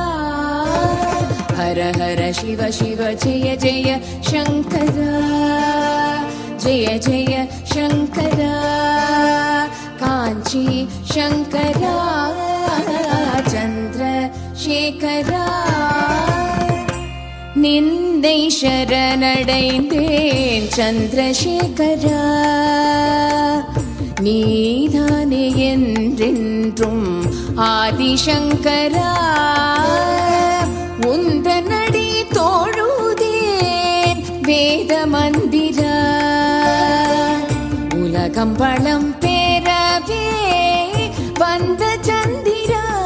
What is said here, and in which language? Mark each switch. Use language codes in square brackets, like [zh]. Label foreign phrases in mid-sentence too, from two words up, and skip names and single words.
[sa] हर हर शिव शिव जय जय शंकरा, जय जय शंकरा, कांची शंकरा, चंद्रशेखरा। [ta] நிந்தை சரணடைந்தேன் சந்திரசேகரா, நீதானே என்றென்றும் ஆதிசங்கரா. உந்தனடி தோழுதேன் வேத மந்திரா, உலகம் பழம் பேரவே வந்த சந்திரா.